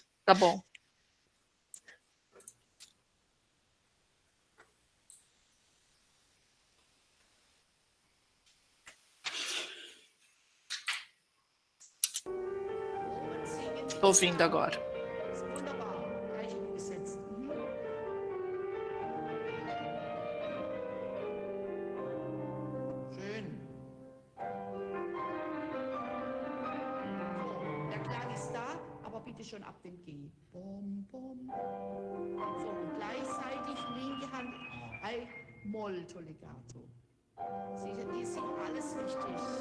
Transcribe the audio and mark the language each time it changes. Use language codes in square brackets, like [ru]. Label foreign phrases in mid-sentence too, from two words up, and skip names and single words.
[pt] Tá bom. Tô ouvindo agora. [de] Schon ab dem G. [pt] Bom, bom. [de] So, und gleichzeitig linke Hand [it] Molto legato. [de] Sicher, die sind alles richtig.